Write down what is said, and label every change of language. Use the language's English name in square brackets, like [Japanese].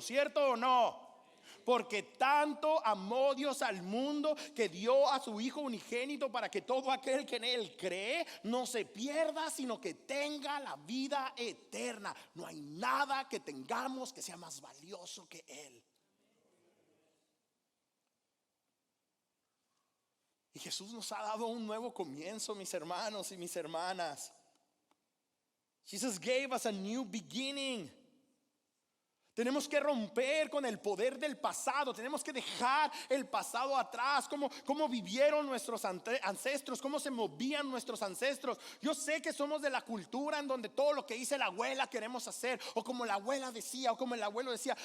[Spanish] ¿Cierto o no? Porque tanto amó Dios al mundo que dio a su Hijo unigénito para que todo aquel que en Él cree no se pierda, sino que tenga la vida eterna. No hay nada que tengamos que sea más valioso que Él. Y Jesús nos ha dado un nuevo comienzo, mis hermanos y mis hermanas. [English] Jesus gave us a new beginning. [Spanish] Tenemos que romper con el poder del pasado. Tenemos que dejar el pasado atrás. Cómo vivieron nuestros ancestros, cómo se movían nuestros ancestros. Yo sé que somos de la cultura en donde todo lo que dice la abuela queremos hacer, o como la abuela decía, o como el abuelo decía.